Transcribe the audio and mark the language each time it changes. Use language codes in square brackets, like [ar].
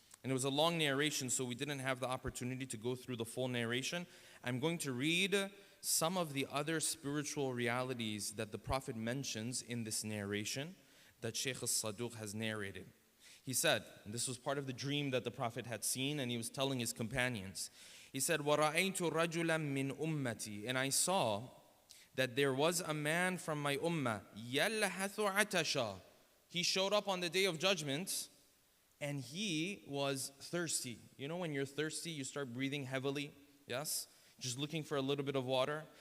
[en] And it was a long narration, so we didn't have the opportunity to go through the full narration. I'm going to read some of the other spiritual realities that the Prophet mentions in this narration that Shaykh al-Saduq has narrated. He said, and this was part of the dream that the Prophet had seen, and he was telling his companions. He said, [ar] وَرَأَيْتُ رَجُلًا مِّنْ أُمَّتِي. [en] And I saw that there was a man from my ummah, [ar] يَلْهَثُ عَتَشًا. [en] He showed up on the day of judgment, and he was thirsty. You know when you're thirsty, you start breathing heavily, yes? Just looking for a little bit of water.